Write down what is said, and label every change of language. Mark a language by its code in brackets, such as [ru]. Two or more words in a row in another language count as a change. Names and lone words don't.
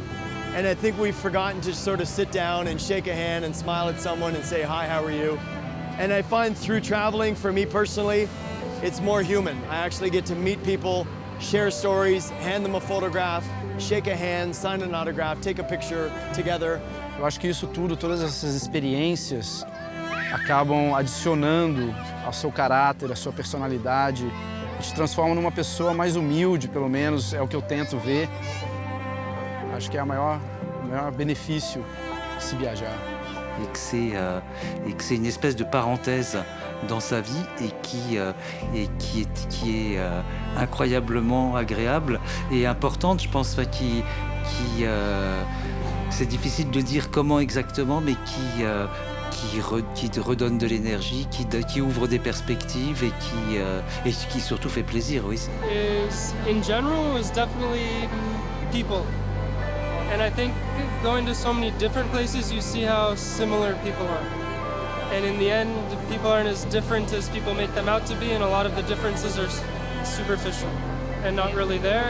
[en] And I think we've forgotten to sort of sit down and shake a hand and smile at someone and say, hi, how are you? And I find through traveling, for me personally, it's more human. I actually get to meet people, share stories, hand them a photograph, shake a hand, sign an autograph, take a picture together. [pt] Eu acho que isso tudo, todas essas experiências, acabam adicionando ao seu caráter, à sua personalidade, te transformam numa pessoa mais humilde, pelo menos é o que eu tento ver. Acho que é o maior benefício de se viajar. [fr] Et que c'est une espèce de parenthèse dans sa vie et qui est incroyablement agréable et importante, je pense, c'est difficile de dire comment exactement, mais qui te redonne de l'énergie, qui ouvre des perspectives et qui surtout fait plaisir, oui. [en] In general, is definitely people. And I think going to so many different places, you see how similar people are. And in the end, people aren't as different as people make them out to be, and a lot of the differences are superficial and not really there.